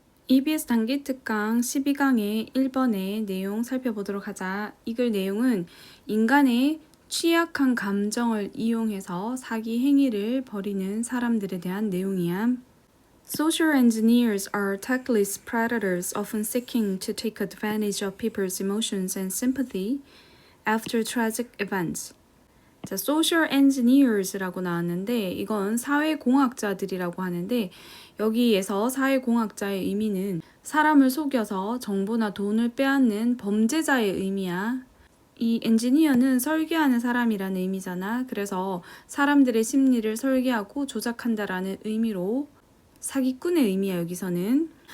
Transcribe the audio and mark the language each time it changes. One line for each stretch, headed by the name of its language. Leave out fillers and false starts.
Korean: EBS 단기 특강 12강의 1번의 내용 살펴보도록 하자. 이 글 내용은 인간의 취약한 감정을 이용해서 사기 행위를 벌이는 사람들에 대한 내용이야.
English: Social engineers are tactless predators often seeking to take advantage of people's emotions and sympathy after tragic events.
Korean: 자, social engineers라고 나왔는데 이건 사회공학자들이라고 하는데 여기에서 사회공학자의 의미는 사람을 속여서 정보나 돈을 빼앗는 범죄자의 의미야. 이 엔지니어는 설계하는 사람이라는 의미잖아. 그래서 사람들의 심리를 설계하고 조작한다라는 의미로 사기꾼의 의미야 여기서는.